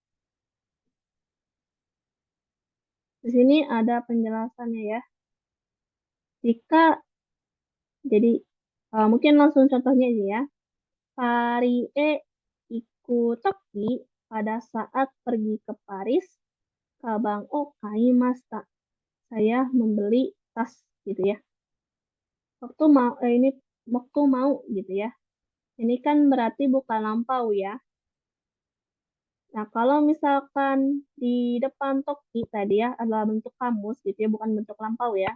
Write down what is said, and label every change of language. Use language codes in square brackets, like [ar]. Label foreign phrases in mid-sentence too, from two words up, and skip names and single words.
[id] Di sini ada penjelasannya ya. Jika jadi mungkin langsung contohnya aja ya. [ja] パリへ行くとき [id] pada saat pergi ke Paris, [ja] かばんを買いました. [id] Saya membeli tas gitu ya. Waktu mau ini waktu mau gitu ya. Ini kan berarti bukan lampau ya. Nah, kalau misalkan di depan toki tadi ya adalah bentuk kamus gitu ya, bukan bentuk lampau ya.